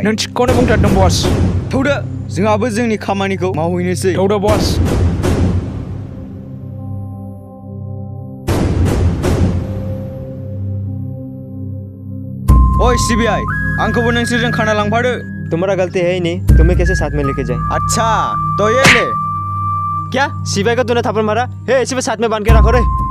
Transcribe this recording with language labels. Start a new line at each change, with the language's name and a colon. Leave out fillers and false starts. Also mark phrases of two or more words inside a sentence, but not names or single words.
Bodo: नों थिगखौनो बुंथारदों बस। थौदो जोंहाबो जोंनि खामानिखौ मावहैनोसै। थौदो बस। ओइ सीबीआई आंखौबो नोंसोरजों खाना लांफादो।
Hindi: तुम्हारा गलती है ही नहीं, तुम्हें कैसे साथ में लेके जाए? अच्छा तो ये ले। क्या सिपाही को तूने थप्पड़ मारा? हे इसी पे साथ में बांध के रखो रे।